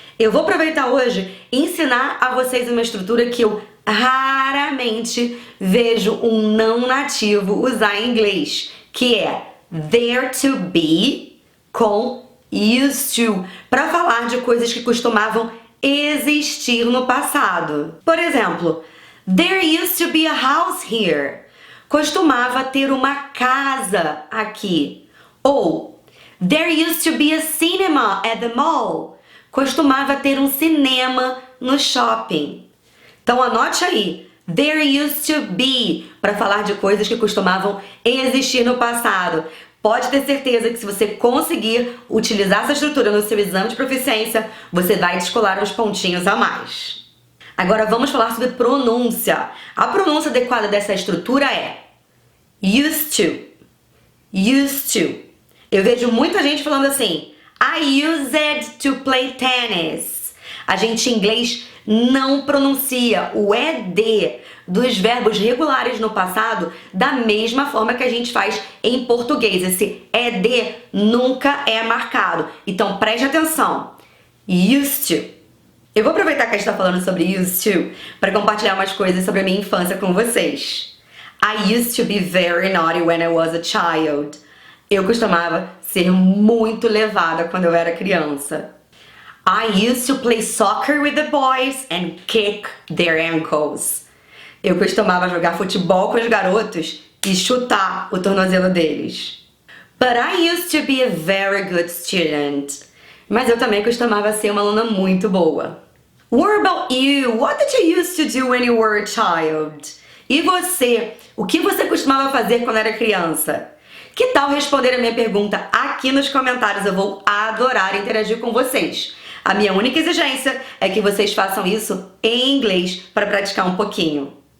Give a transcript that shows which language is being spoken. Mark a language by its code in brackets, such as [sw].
[pt] Eu vou aproveitar hoje e ensinar a vocês uma estrutura que eu raramente vejo um não nativo usar em inglês, que é there to be com used to, para falar de coisas que costumavam existir no passado. Por exemplo, [en] there used to be a house here. [pt] Costumava ter uma casa aqui. [en] Ou there used to be a cinema at the mall. [pt] Costumava ter um cinema no shopping. Então anote aí, there used to be, para falar de coisas que costumavam existir no passado. Pode ter certeza que se você conseguir utilizar essa estrutura no seu exame de proficiência, você vai descolar uns pontinhos a mais. Agora vamos falar sobre pronúncia. A pronúncia adequada dessa estrutura é used to. Used to. Eu vejo muita gente falando assim, [en] I used to play tennis. [pt] A gente em inglês não pronuncia o ED dos verbos regulares no passado da mesma forma que a gente faz em português. Esse ED nunca é marcado. Então preste atenção. Used to. Eu vou aproveitar que a gente está falando sobre used to para compartilhar umas coisas sobre a minha infância com vocês. [en] I used to be very naughty when I was a child. [pt] Eu costumava ser muito levada quando eu era criança. [en] I used to play soccer with the boys and kick their ankles. [pt] Eu costumava jogar futebol com os garotos e chutar o tornozelo deles. [en] But I used to be a very good student. [pt] Mas eu também costumava ser uma aluna muito boa. [en] What about you? What did you used to do when you were a child? [pt] E você? O que você costumava fazer quando era criança? Que tal responder a minha pergunta aqui nos comentários? Eu vou adorar interagir com vocês. A minha única exigência é que vocês façam isso em inglês para praticar um pouquinho.